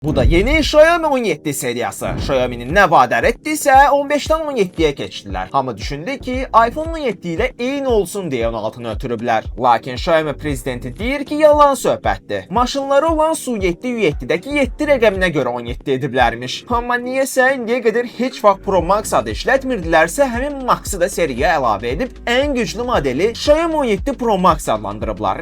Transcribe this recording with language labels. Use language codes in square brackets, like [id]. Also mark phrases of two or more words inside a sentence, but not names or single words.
[az] Bu da yeni Xiaomi 17 seriyası. Xiaomi'nin ne vaat ettiyse 15'ten 17'ye geçtiler. Ama düşündü ki iPhone 17 ile eyni olsun diye onu altına ötürüblər. Lakin Xiaomi prezidenti deyir ki yalan söhbətdir. Maşınları olan Su7 U7'deki 7 rəqəminə görə 17 ediblərmiş. Amma niyəsə indiyə qədər heç vaxt Pro Max adı işlətmirdilərsə həmin Max'ı da seriyaya əlavə edib ən güclü modeli Xiaomi 17 Pro Max adlandırıblar.